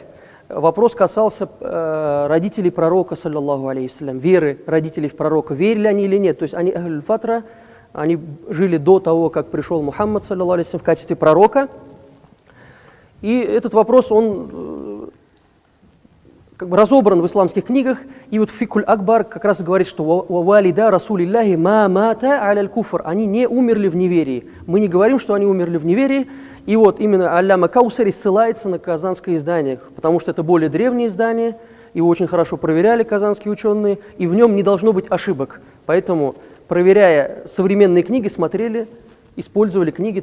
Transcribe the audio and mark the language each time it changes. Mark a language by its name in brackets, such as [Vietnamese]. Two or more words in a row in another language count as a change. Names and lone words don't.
[Russian] Вопрос касался родителей пророка, [Arabic] صلى الله عليه السلام, [Russian] веры родителей в пророка. Верили они или нет? То есть они [Arabic] أهل فترة, [Russian] они жили до того, как пришел Мухаммад, [Arabic] صلى الله عليه السلام, [Russian] в качестве пророка. И этот вопрос, он как бы разобран в исламских книгах. И вот Фикхуль Акбар как раз говорит, что [Arabic] «والدا رسول الله ما ماتا على الكفر». [Russian] Они не умерли в неверии. Мы не говорим, что они умерли в неверии. И вот именно Алляма Каусари ссылается на казанское издание, потому что это более древнее издание, его очень хорошо проверяли казанские ученые, и в нем не должно быть ошибок. Поэтому, проверяя современные книги, использовали книги татарских богословов.